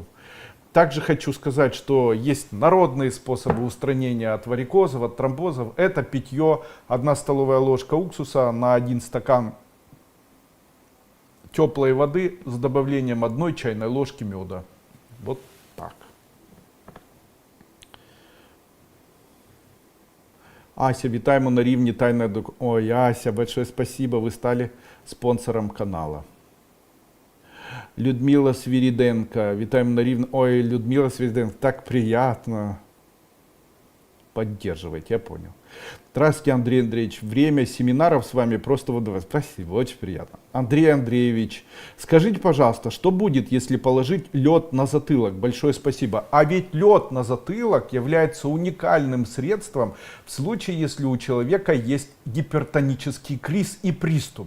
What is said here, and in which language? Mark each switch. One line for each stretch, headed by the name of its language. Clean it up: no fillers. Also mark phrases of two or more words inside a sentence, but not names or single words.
Russian: Также хочу сказать, что есть народные способы устранения от варикозов, от тромбозов. Это питье, 1 столовая ложка уксуса на 1 стакан теплой воды с добавлением 1 чайной ложки меда. Вот так.
Ukrainian: Ася, вітаємо на рівні тайної док...
Russian: Ой, Ася, большое спасибо, вы стали спонсором канала.
Ukrainian: Людмила Свириденко, вітаємо на рівні...
Russian: Ой, Людмила Свириденко, так приятно. Поддерживайте, я понял. Здравствуйте, Андрей Андреевич. Время семинаров с вами просто водовое. Спасибо, очень приятно. Андрей Андреевич, скажите, пожалуйста, что будет, если положить лед на затылок? Большое спасибо. А ведь лед на затылок является уникальным средством в случае, если у человека есть гипертонический криз и приступ.